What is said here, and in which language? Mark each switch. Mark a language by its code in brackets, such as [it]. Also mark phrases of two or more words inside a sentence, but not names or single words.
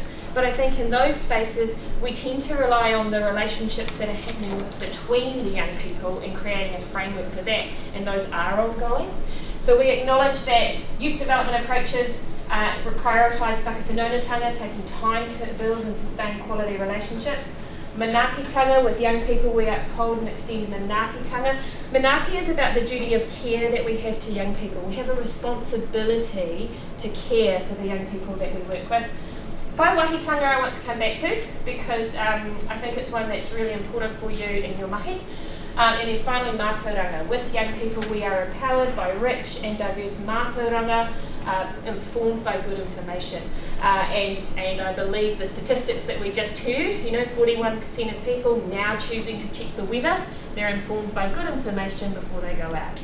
[en] But I think in those spaces, we tend to rely on the relationships that are happening between the young people and creating a framework for that, and those are ongoing. So we acknowledge that youth development approaches prioritise whakawhanaungatanga, taking time to build and sustain quality relationships. Manaakitanga, with young people, we uphold and extend manaakitanga. Manaaki is about the duty of care that we have to young people. We have a responsibility to care for the young people that we work with. [mi] Whai wahitanga [en] I want to come back to, because I think it's one that's really important for you in your mahi. And then finally, mātauranga. With young people, we are empowered by rich and diverse mātauranga, informed by good information. And I believe the statistics that we just heard, 41% of people now choosing to check the weather, they're informed by good information before they go out.